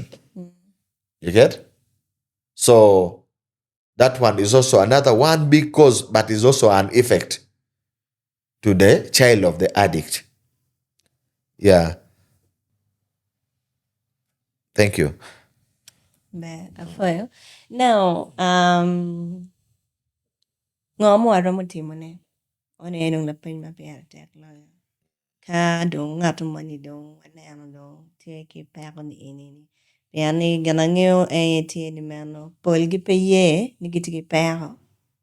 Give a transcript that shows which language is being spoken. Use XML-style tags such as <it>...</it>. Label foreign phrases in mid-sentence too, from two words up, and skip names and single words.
<en>You get? So that one is also another one big cause, but is also an effect to the child of the addict. Yeah. Thank you.</en> <ach>Afoyo. Now, ngomo aromo timone. One enong na pin mapiara tek loyo. Ka dong ngato mani dong ano dong teki peko ni ini. Piani ganangyo tie ni mano. Polgi pe ye ni gitiki peko.</ach>